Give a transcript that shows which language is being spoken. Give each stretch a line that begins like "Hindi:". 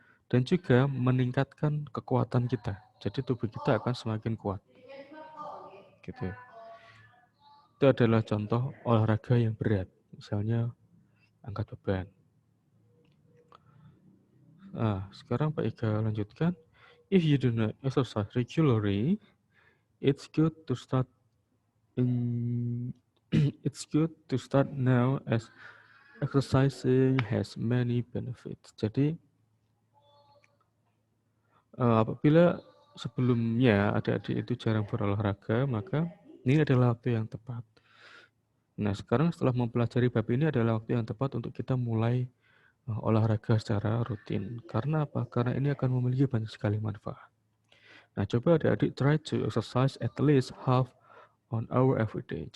Indonesian: Dan juga meningkatkan kekuatan kita. Jadi tubuh kita akan semakin kuat. Gitu. Itu adalah contoh olahraga yang berat. Misalnya angkat beban. Nah, sekarang Pak Iga lanjutkan.
English: If you do not exercise regularly, it's good to start in it's good to start now as exercising has many benefits.
Indonesian: Jadi apabila sebelumnya adik-adik itu jarang berolahraga, maka ini adalah waktu yang tepat. Nah, sekarang setelah mempelajari bab ini adalah waktu yang tepat untuk kita mulai olahraga secara rutin. Karena apa? Karena ini akan memiliki banyak sekali manfaat. Nah, coba adik-adik
English: try to exercise at least half an hour every day.